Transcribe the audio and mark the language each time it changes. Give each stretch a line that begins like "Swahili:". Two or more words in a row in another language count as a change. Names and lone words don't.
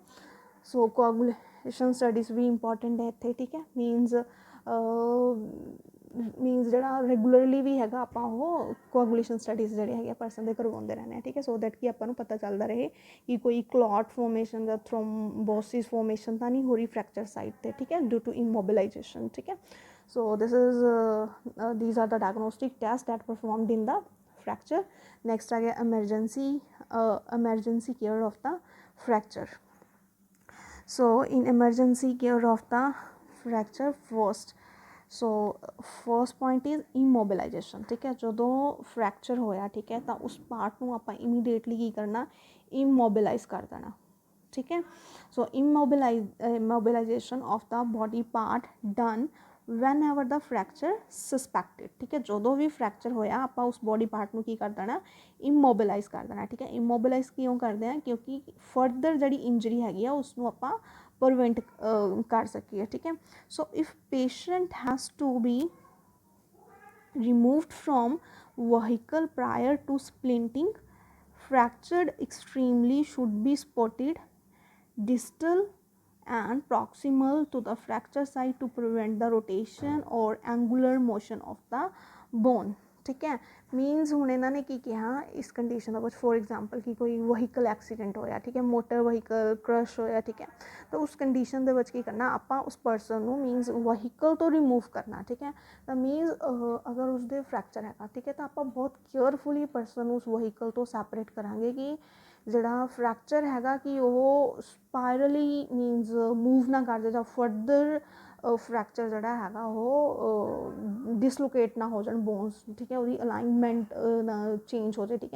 Punjabi: ਸੋ
English: coagulation studies
Punjabi: ਵੀ ਇੰਪੋਰਟੈਂਟ ਹੈ ਇੱਥੇ, ਠੀਕ ਹੈ, ਮੀਨਸ ਜਿਹੜਾ ਰੈਗੂਲਰਲੀ ਵੀ ਹੈਗਾ ਆਪਾਂ ਉਹ
English: coagulation studies
Punjabi: ਜਿਹੜੇ ਹੈਗੇ ਪਰਸਨ ਦੇ ਕਰਵਾਉਂਦੇ ਰਹਿੰਦੇ ਆ, ਠੀਕ ਹੈ,
English: so that
Punjabi: ਕਿ ਆਪਾਂ ਨੂੰ ਪਤਾ ਚੱਲਦਾ ਰਹੇ ਕਿ ਕੋਈ
English: clot formation
Punjabi: ਜਾਂ
English: thrombosis formation
Punjabi: ਤਾਂ ਨਹੀਂ ਹੋ ਰਹੀ
English: fracture site
Punjabi: 'ਤੇ, ਠੀਕ ਹੈ,
English: due to immobilization,
Punjabi: ਠੀਕ ਹੈ।
English: ਸੋ these are the diagnostic tests that performed in the fracture. Next
Punjabi: ਆ ਗਿਆ
English: emergency care of the fracture. So in emergency care of the fracture first point is immobilization,
Punjabi: ਠੀਕ ਹੈ, ਜਦੋਂ fracture ਹੋਇਆ, ਠੀਕ ਹੈ, ਤਾਂ ਉਸ ਪਾਰਟ ਨੂੰ ਆਪਾਂ ਇਮੀਡੀਏਟਲੀ ਕੀ ਕਰਨਾ, immobilize ਕਰ ਦੇਣਾ, ਠੀਕ ਹੈ।
English: ਸੋ immobilization of the body part done whenever the fracture suspected,
Punjabi: ਠੀਕ ਹੈ, ਜਦੋਂ ਵੀ ਫ੍ਰੈਕਚਰ ਹੋਇਆ ਆਪਾਂ ਉਸ
English: body part
Punjabi: ਨੂੰ ਕੀ ਕਰ ਦੇਣਾ, ਇਮੋਬਿਲਾਈਜ਼ ਕਰ ਦੇਣਾ, ਠੀਕ ਹੈ। ਇਮੋਬਿਲਾਈਜ਼ ਕਿਉਂ ਕਰਦੇ ਹਾਂ, ਕਿਉਂਕਿ ਫਰਦਰ ਜਿਹੜੀ ਇੰਜਰੀ ਹੈਗੀ ਆ ਉਸ ਨੂੰ ਆਪਾਂ ਪ੍ਰੀਵੈਂਟ ਕਰ ਸਕੀਏ, ਠੀਕ ਹੈ।
English: so if patient has to be removed from vehicle prior to splinting, fractured extremely should be spotted distal and proximal to the fracture site to prevent the rotation or angular motion of the bone,
Punjabi: ਠੀਕ ਹੈ। मीनस ਹੁਣ ਇਹਨਾਂ ਨੇ ਕੀ ਕਿਹਾ ਇਸ ਕੰਡੀਸ਼ਨ ਦਾ ਵਿੱਚ,
English: for example
Punjabi: ਕਿ ਕੋਈ
English: vehicle accident
Punjabi: ਹੋਇਆ, ਠੀਕ ਹੈ,
English: motor vehicle crash
Punjabi: ਹੋਇਆ, ਠੀਕ ਹੈ, ਤਾਂ ਉਸ ਕੰਡੀਸ਼ਨ ਦੇ ਵਿੱਚ ਕੀ ਕਰਨਾ ਆਪਾਂ, ਉਸ ਪਰਸਨ ਨੂੰ ਮੀਨਸ ਵਹੀਕਲ ਤੋਂ ਰਿਮੂਵ ਕਰਨਾ, ਠੀਕ ਹੈ। ਤਾਂ ਮੀਨਸ ਅਗਰ ਉਸਦੇ ਫ੍ਰੈਕਚਰ ਹੈਗਾ, ਠੀਕ ਹੈ, ਤਾਂ ਆਪਾਂ ਬਹੁਤ
English: carefully person
Punjabi: ਨੂੰ ਉਸ ਵਹੀਕਲ ਤੋਂ ਸੈਪਰੇਟ ਕਰਾਂਗੇ ਕਿ ਜਿਹੜਾ ਫ੍ਰੈਕਚਰ ਹੈਗਾ ਕਿ ਉਹ
English: spirally means move
Punjabi: ਨਾ ਕਰ ਜਾਏ ਜਾਂ
English: further fracture
Punjabi: ਜਿਹੜਾ ਹੈਗਾ ਉਹ ਡਿਸਲੋਕੇਟ ਨਾ ਹੋ ਜਾਣ ਬੋਨਸ, ਠੀਕ ਹੈ, ਉਹਦੀ ਅਲਾਈਨਮੈਂਟ ਨਾ ਚੇਂਜ ਹੋ ਜਾਏ, ਠੀਕ ਹੈ।